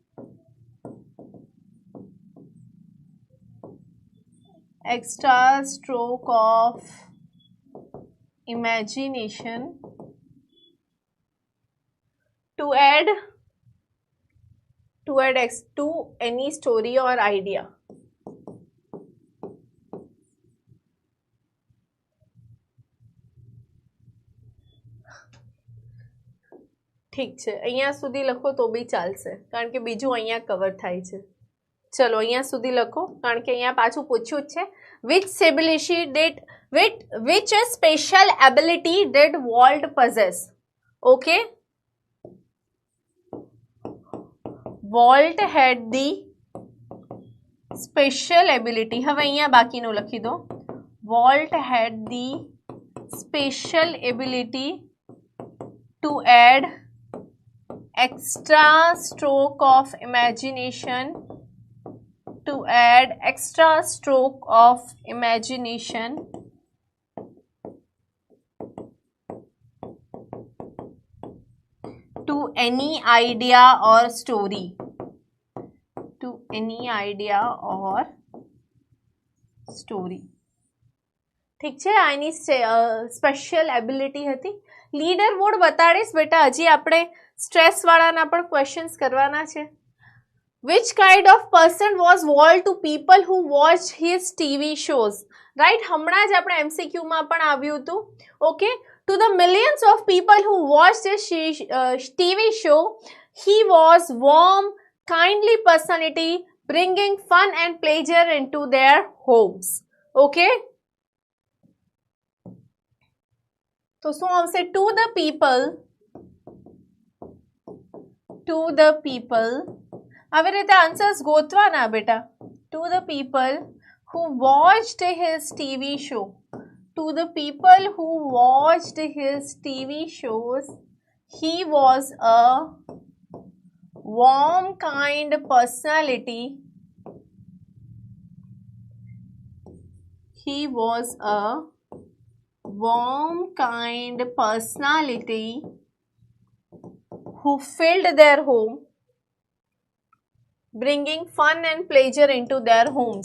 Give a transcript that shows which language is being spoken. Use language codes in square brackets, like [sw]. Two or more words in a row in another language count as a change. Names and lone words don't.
[en] to add to any story or idea. [gu] ઠીક છે, અહીંયા સુધી લખો તો બી ચાલશે, કારણ કે બીજું અહીંયા કવર થાય છે. ચલો, અહીંયા સુધી લખો, કારણ કે અહીંયા પાછું પૂછ્યું જ છે. [en] which special ability did Walt possess? Okay, Walt had the special ability. [gu] હવે અહીંયા બાકીનું લખી દો. [en] Walt had the special ability to add extra stroke of imagination to any idea or story. [gu] ઠીક છે, આ એની [en] special ability [gu] હતી. [en] leader board [gu] બતાડીશ બેટા, હજી આપણે સ્ટ્રેસ વાળાના પણ ક્વેશ્ચન્સ કરવાના છે. [en] Which kind of person was Walt to people who watched his TV shows? Right? [gu] હમણાં જ આપણે MCQ માં પણ આવ્યું હતું. [en] Okay? To the millions of people who watched his TV show, he was warm, kindly personality, bringing fun and pleasure into their homes. [gu] Okay? તો શું આવશે? [en] To the people [gu] આવી રીતે આન્સર્સ ગોતવાના બેટા. [en] To the people who watched his TV show. To the people who watched his TV shows, he was a warm, kind personality. He was a warm, kind personality who filled their home, bringing fun and pleasure into their homes.